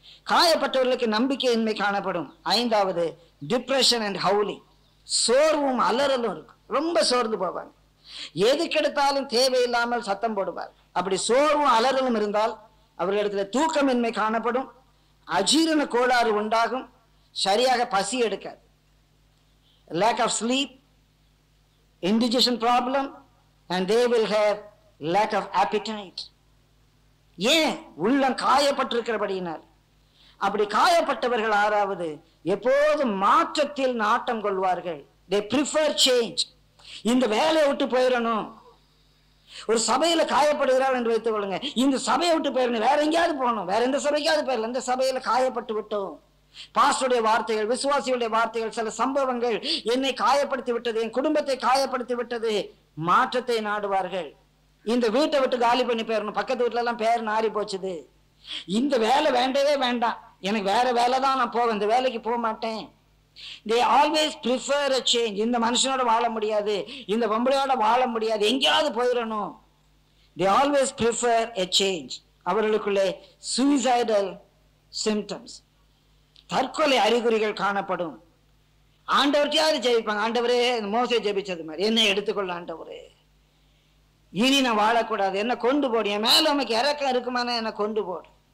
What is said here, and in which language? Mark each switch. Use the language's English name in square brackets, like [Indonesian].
[Tamil] காயப்பட்டவர்களுக்கு நம்பிக்கையின்மை காணப்படும். ஐந்தாவது, depression and howling, சோர்வும் அலறலும் இருக்கும். ரொம்ப சோர்ந்து போவாங்க. எதுக்கெடுத்தாலும் தேவையில்லாமல் சத்தம் போடுவார். அப்படி சோர்வும் அலறலும் இருந்தால் அவர்களிடத்துல தூக்கமின்மை காணப்படும், அஜீரண கோளாறு உண்டாகும், சரியாக பசி எடுக்காது. [English] lack of sleep, indigestion problem, and they will have lack of appetite. [Tamil] ஏன்? உள்ளம் காயப்பட்டிருக்கிறபடியினால். அப்படி காயப்பட்டவர்கள் ஆறாவது, எப்போதும் மாற்றத்தில் நாட்டம் கொள்வார்கள். [English] they prefer change. [Tamil] இந்த வேலையை விட்டு போயிடணும். ஒரு சபையில காயப்படுகிறார் என்று வைத்துக் கொள்ளுங்க, இந்த சபையை விட்டு போயிடணும், வேற எங்கேயாவது போகணும், வேற எந்த சபைக்காவது போயிடலாம். இந்த சபையில காயப்பட்டு விட்டோம். பாஸ்டருடைய வார்த்தைகள், விசுவாசியுடைய வார்த்தைகள், சில சம்பவங்கள் என்னை காயப்படுத்தி விட்டது, என் குடும்பத்தை காயப்படுத்தி விட்டது. மாற்றத்தை நாடுவார்கள். இந்த வீட்டை விட்டு காலி பண்ணி போயிடணும், பக்கத்து வீட்டுல எல்லாம் பேர் நாரி போச்சுது, இந்த வேலை வேண்டவே வேண்டாம், எனக்கு வேற வேலை தான், நான் போவேன், இந்த வேலைக்கு போக மாட்டேன். [English] They always prefer a change. [Tamil] இந்த மனுஷனோட வாழ முடியாது, இந்த பொம்பளையோட வாழ முடியாது, எங்கேயாவது போயிடணும். [English] They always prefer a change. [Tamil] அவர்களுக்குள்ளே suicidal symptoms, தற்கொலை அறிகுறிகள் காணப்படும். ஆண்டவர்கிட்ட ஜெபிப்பாங்க, ஆண்டவரே மோசே ஜெபிச்சது மாதிரி என்னை எடுத்துக்கொள்ள ஆண்டவரே, இனி நான் வாழக்கூடாது, என்ன கொண்டு போடு, என் மேல உனக்கு இறக்கம் இருக்குமானா என்ன கொண்டு போடு.